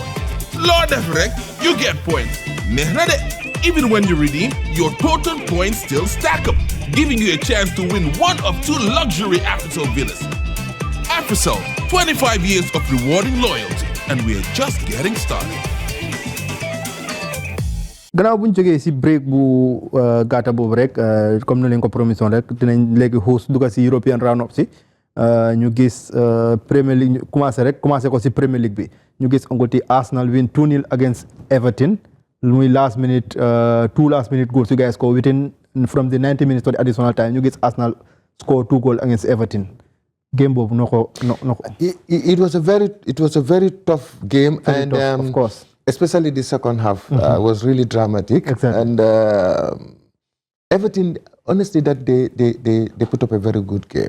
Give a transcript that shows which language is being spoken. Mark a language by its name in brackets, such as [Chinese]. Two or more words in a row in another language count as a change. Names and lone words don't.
[English] Lord Afric, you get points. Even when you redeem, your total points still stack up, giving you a chance to win one of 2 luxury AfriCell villas. AfriCell, 25 years of rewarding loyalty, and we're just getting started. [Wolof] Gannaaw bu ñu jógee si break bu gàtta boobu rek comme ni leen ko promission rek dinañ léegi host dugga si [English] European round-up [Wolof] si ñu gis Premier League ñu commencé ko si Premier League bi ñu gis Angleterre Arsenal [English] win 2-0 against Everton. Muy last minute 2 last minute goals you guys score within from the 90 minutes to the additional time [Wolof] ñu gis [English] Arsenal score 2 goals against Everton. [Wolof] Game boobu noko [English] it was a very tough game, and tough, of course. Especially the second half was really dramatic. Exactly. And Everton, honestly, that they put up a very good game.